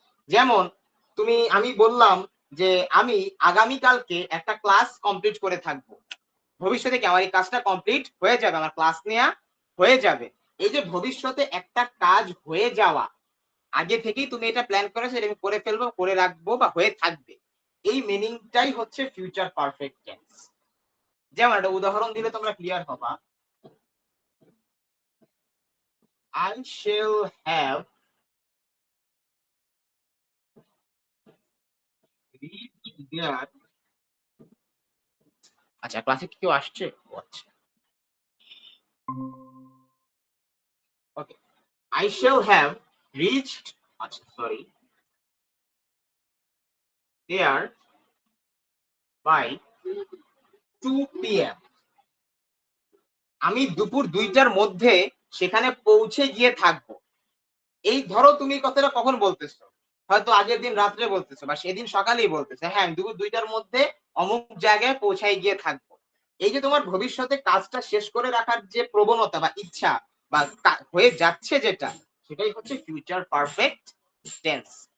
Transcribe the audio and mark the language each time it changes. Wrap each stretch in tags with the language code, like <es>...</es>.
<bn>যেমন আমি বললাম যে আমি আগামীকালকে একটা ক্লাস কমপ্লিট করে থাকবো, ভবিষ্যতে কি আমার এই কাজটা কমপ্লিট হয়ে যাবে, আমার ক্লাস নেওয়া হয়ে যাবে। এই যে ভবিষ্যতে একটা কাজ হয়ে যাওয়া, আগে থেকেই তুমি এটা প্ল্যান করেছো, এটা আমি করে ফেলবো, করে রাখবো বা হয়ে থাকবে, এই মিনিংটাই হচ্ছে ফিউচার পারফেক্ট টেন্স। যেমন একটা উদাহরণ দিলে তোমরা ক্লিয়ার হবা।</bn> <en>I shall have reached there.</en> <bn>আচ্ছা, ক্লাসে কি কেউ আসছে? আচ্ছা, ওকে।</bn> <en>I shall have reached,</en> <bn>আচ্ছা সরি,</bn> <en>there by 2 PM.</en> <bn>আমি দুপুর 2টার মধ্যে সেখানে পৌঁছে গিয়ে থাকবো। এই ধরো তুমি কথাটা কখন বলতেছো, হয়তো আগের দিন রাত্রে বলতেছো বা সেদিন সকালেই বলতেছো, হ্যাঁ আমি দুপুর 2টার মধ্যে অমুক জায়গায় পৌঁছাই গিয়ে থাকবো। এই যে তোমার ভবিষ্যতে কাজটা শেষ করে রাখার যে প্রবণতা বা ইচ্ছা বা হয়ে যাচ্ছে যেটা, সেটাই হচ্ছে ফিউচার পারফেক্ট টেন্স।</bn>